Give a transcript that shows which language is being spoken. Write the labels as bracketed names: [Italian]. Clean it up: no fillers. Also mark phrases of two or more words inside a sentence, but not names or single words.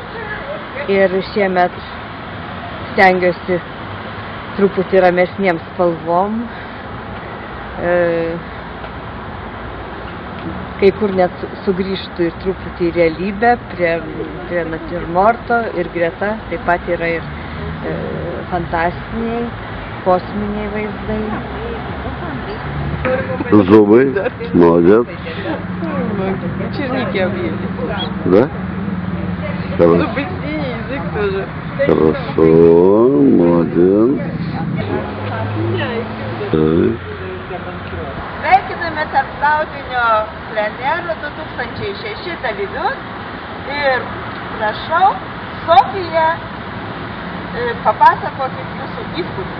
[Lithuanian] Ir šiemet stengiuosi truputį ramesnėms spalvom. Kai kur net sugrįžtų ir truputį į realybę, prie natiurmorto ir greta taip pat yra ir fantastiniai, kosminiai vaizdai. [Russian] Зубы, молодец. Черники объели. Да? Хорошо. Зубы синие, язык тоже. Хорошо, молодец. [Lithuanian] Sveikiname tarptautinio plenero 2006 dalyvius ir prašau, Sofija, papasakokit jūsų įspūdžius.